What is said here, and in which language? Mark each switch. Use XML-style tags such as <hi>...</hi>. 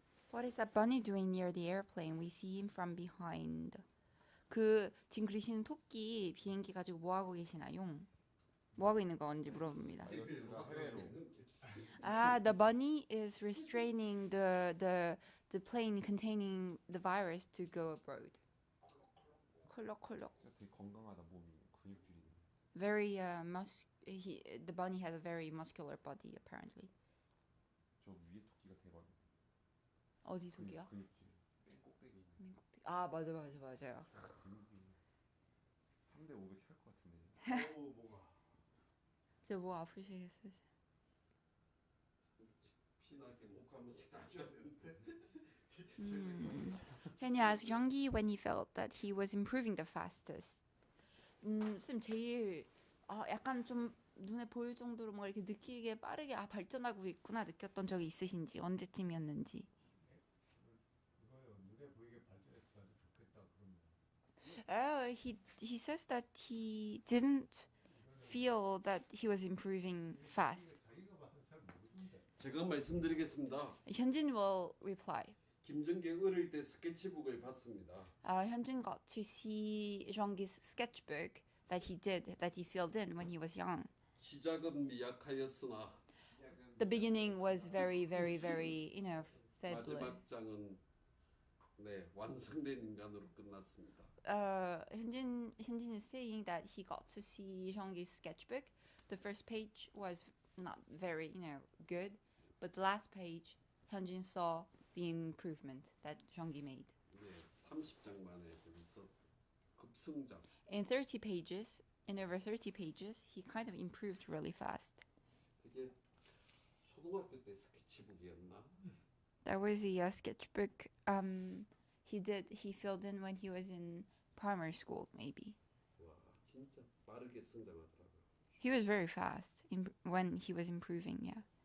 <en>What is that bunny doing near the airplane? We see him from behind.</en> <ko>그 지금 그리시는 토끼 비행기 가지고 뭐 하고 계시나요? 뭐 하고 있는 건지 물어봅니다. 아이거스가 해외로.</ko> <en>The bunny is restraining the plane containing the virus to go abroad.</en> <ko>콜록콜록. 되게 건강하다 몸이 근육질이.</ko> <en>Very the bunny has a very muscular body apparently.</en> <ko>저 위에 토끼가 대박이야. 어디 토끼야? 근육질. 맨 꼭대기 있는. 민국토끼. 아 맞아요. 근육이 3대 500 할 것 같은데. 오 뭐가. 제뭐 아프시겠어요? 피나게 목 한 번씩 놔줘야 되는데.</ko> <en>Can you ask Youngi when he felt that he was improving the fastest?</en> <ko>쌤 제일 약간 좀 눈에 보일 정도로 뭔가 이렇게 느끼게 빠르게 발전하고 있구나 느꼈던 적이 있으신지 언제쯤이었는지. 이거요. 눈에 보이게 발전해서 아주 좋겠다 그러면.</ko> <en>He says that he didn't feel that he was improving fast.</en> <ko>자기가 봐서 잘 모르던데. 제가 말씀드리겠습니다.</ko> <en>현진 will reply.</en> <ko>김정계 어릴 때 스케치북을 봤습니다.</ko> <en>현진 got to see Jeonggi's sketchbook that he filled in when he was young.</en> <ko>시작은 미약하였으나</ko> <en>The beginning was very, fiddly.</en> <ko>마지막 장은 네 완성된 인간으로 끝났습니다.</ko> <en>Hyunjin is saying that he got to see Jeonggi's sketchbook. The first page was not very, good, but the last page, Hyunjin saw the improvement that Jeonggi made.</en> <ko>네, 30장 만에 여기서 급성장.</ko> <en>In over 30 pages, he kind of improved really fast.</en> <ko>그게 초등학교 때 스케치북이었나?</ko> <en>There was a sketchbook he filled in when he was in primary school, maybe.</en> <ko>와, 진짜 빠르게 성장하더라고요.</ko> <en>He was very fast when he was improving, yeah.</en>